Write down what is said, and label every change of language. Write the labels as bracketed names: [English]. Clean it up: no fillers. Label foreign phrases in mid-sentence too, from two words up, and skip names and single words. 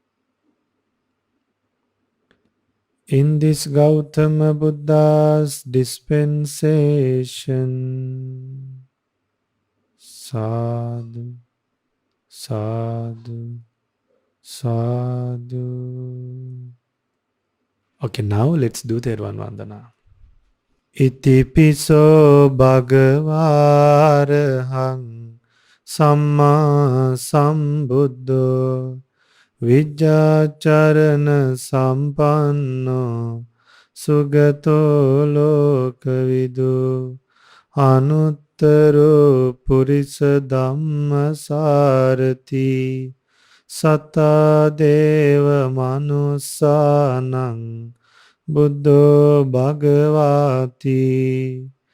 [English] In this Gautama Buddha's dispensation, [Pali] sadhu, sadhu, sadhu. [English] Okay, now let's do Theravada Vandana. [Pali] Iti piso bhagavarahang samma sambuddho Vijjacharana sampanno sugato lokavidu anuttaro purisa dhamma sarati sata deva manusanang buddho bhagavati